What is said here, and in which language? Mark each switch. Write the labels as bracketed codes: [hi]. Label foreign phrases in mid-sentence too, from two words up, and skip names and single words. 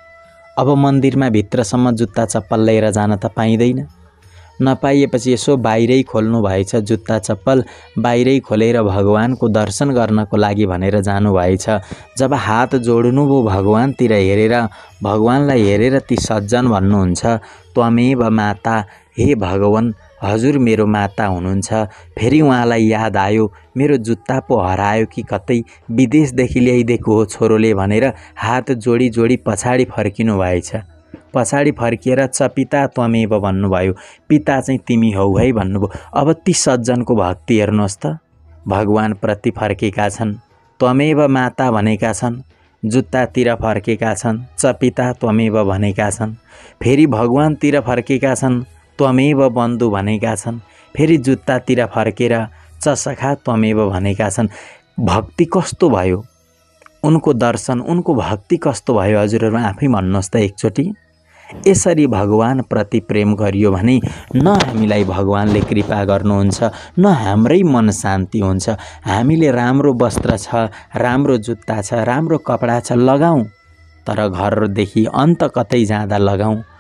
[ne] अब मन्दिरमा भित्रसम्म जुत्ता चप्पल लिएर जान त पाइँदैन। नपाइएपछि यसो बाहिरै खोल्नु भएछ, जुत्ता चप्पल बाहिरै खोलेर भगवानको दर्शन गर्नको लागि भनेर जानुभएछ। जब हात जोड्नुभयो भगवानतिर हेरेर, भगवानलाई हेरेर ती सज्जन भन्नुहुन्छ, [sa] त्वमेव माता, [ne] हे भगवान हजुर मेरो माता हुनुहुन्छ। फेरि उहाँलाई याद आयो मेरो जुत्ता पो हरायो कि कतै विदेशदेखि ल्याइदिएको हो छोरोले भनेर हात जोडी जोडी पछाडि फर्किनु भएछ। पछाडि फर्किएर [sa] च पिता त्वमेव [ne] भन्नुभयो, पिता चाहिँ तिमी हौ है भन्नुभयो। अब ती सज्जनको भक्ति हेर्नुहोस् त, भगवानप्रति फर्केका छन्, [sa] त्वमेव माता [ne] भनेका छन्, जुत्तातिर फर्केका छन्, [sa] च पिता त्वमेव [ne] भनेका छन्, फेरि भगवानतिर फर्केका छन्, [sa] त्वमेव बन्धु [ne] भनेका छन्, फेरि जुत्तातिर फर्केर [sa] च सखा त्वमेव [ne] भनेका छन्। भक्ति कस्तो भयो उनको दर्शन, उनको भक्ति कस्तो भयो हजुरहरू आफै भन्नुहोस् त एकचोटि। यसरी भगवान प्रति प्रेम गरियो भने न हामीलाई भगवानले कृपा गर्नुहुन्छ, न हाम्रै मन शान्ति हुन्छ। हामीले राम्रो वस्त्र छ, राम्रो जुत्ता छ, राम्रो कपडा छ, लगाऊँ, तर घरदेखि अन्त कतै जाँदा लगाऊँ।